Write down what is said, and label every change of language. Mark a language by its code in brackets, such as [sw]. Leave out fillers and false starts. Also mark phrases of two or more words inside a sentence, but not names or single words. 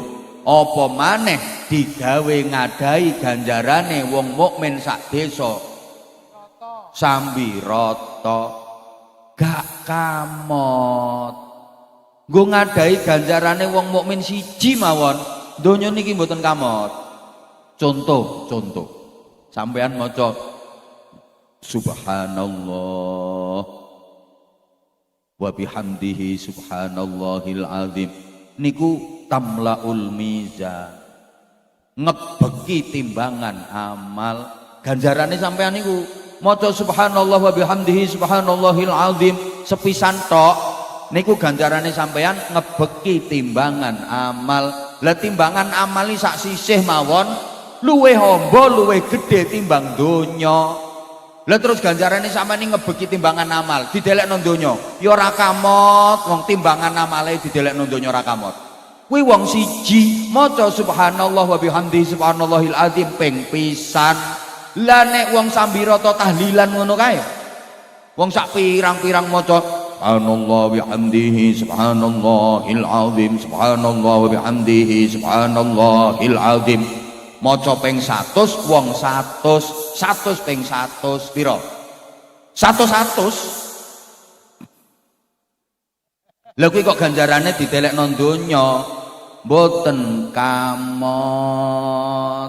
[jv] Apa maneh digawe ngadai ganjarane wong mukmin sak desa sambi rata gak kamot. Nggo ngadai ganjarane wong mukmin siji mawon donya niki mboten kamot. Contoh sampean maca [ar] سبحان الله وبحمده سبحان الله العظيم [jv] niku [ar] تملأ الميزان, [jv] ngebeki timbangan amal. Ganjarane sampean niku maca [ar] سبحان الله وبحمده سبحان الله العظيم [jv] sepisan tok niku ganjarane sampean ngebeki timbangan amal. Lah timbangan amali sak sisih mawon luwih amba luwih gedhe timbang donya. Lah terus ganjarane sampeyan ngebeki timbangan amal didelekno donya ya ora kamot. Wong timbangan amale didelekno donya ora kamot. Kuwi wong siji maca [ar] سبحان الله وبحمده سبحان الله العظيم [jv] ping pisan. Lah nek wong sambirata tahlilan ngono kae wong sak pirang-pirang maca [ar] سبحان الله وبحمده سبحان الله العظيم سبحان الله وبحمده سبحان الله العظيم [jv] maca ping 100 wong 100 ping 100 pira 100. Lha kuwi kok ganjarane didelekno donya mboten kamot.